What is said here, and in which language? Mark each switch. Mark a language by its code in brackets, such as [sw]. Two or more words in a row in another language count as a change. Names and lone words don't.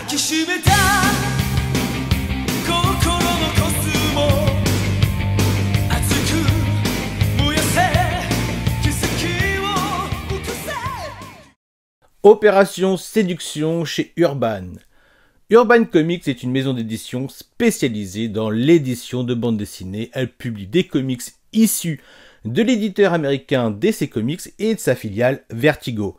[ja] きしめた心のコスモ熱く燃やせ奇跡を起こせ。 [fr] Opération Séduction chez Urban. Urban Comics est une maison d'édition spécialisée dans l'édition de bandes dessinées. Elle publie des comics issus de l'éditeur américain DC Comics et de sa filiale Vertigo.